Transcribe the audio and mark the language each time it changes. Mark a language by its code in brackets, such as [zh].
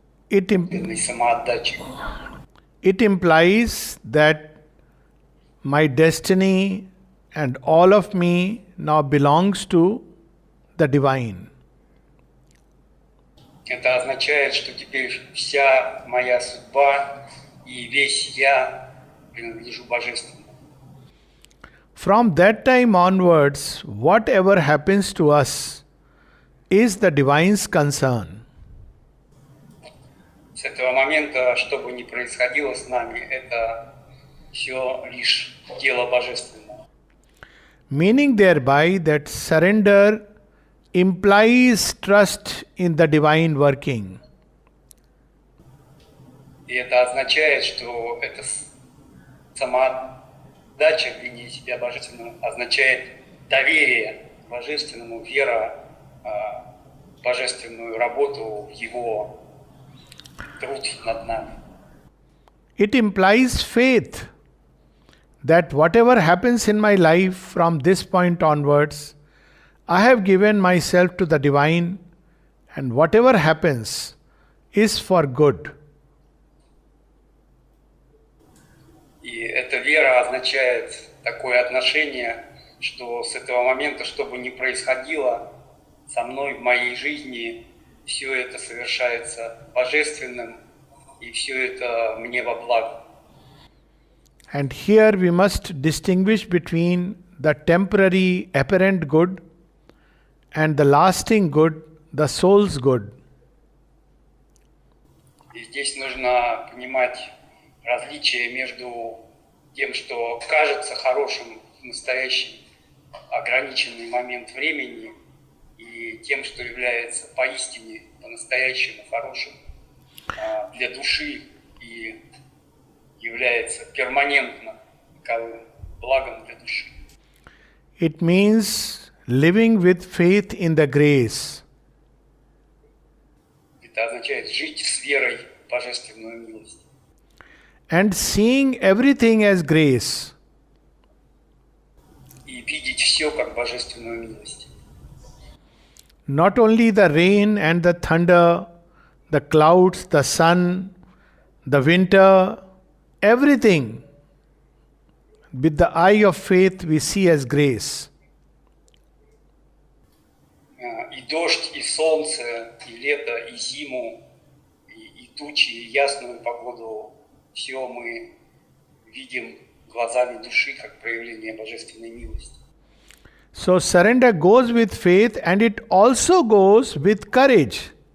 [en] It, [ru] этой самоотдачи. [en] it implies that my destiny and all of me now belongs to the divine. [ru] Это означает, что теперь вся моя судьба и весь я принадлежу Божественному. [en] From that time onwards, whatever happens to us is the divine's concern. [ru] С этого момента, что бы ни происходило с нами, это все лишь дело Божественного. [en] Meaning thereby that surrender implies trust in the divine working. [ru] И это означает, что эта самоотдача в линии себя Божественному означает доверие Божественному, вера в Божественную работу, в Его труд над нами. [en] It implies faith that whatever happens in my life from this point onwards, I have given myself to the divine, and whatever happens is for good. [ru] И эта вера означает такое отношение, что с этого момента, что бы ни происходило со мной в моей жизни, все это совершается Божественным, и все это мне во благо. [en] And here we must distinguish between the temporary apparent good and the lasting good, the soul's good. [ru] И здесь нужно понимать различие между тем, что кажется хорошим в настоящий ограниченный момент времени, и тем, что является поистине по-настоящему хорошим для души и является перманентно таковым благом для души. [en] It means living with faith in the grace. [ru] Это означает жить с верой в божественную милость. [en] And seeing everything as grace. [ru] И видеть все как божественную милость. [en] Not only the rain and the thunder, the clouds, the sun, the winter, everything with the eye of faith we see as grace. [ru] И дождь, и солнце, и лето, и зиму, и тучи, и ясную погоду, все мы видим глазами души как проявление божественной милости. [en] So surrender goes with faith and it also goes with courage.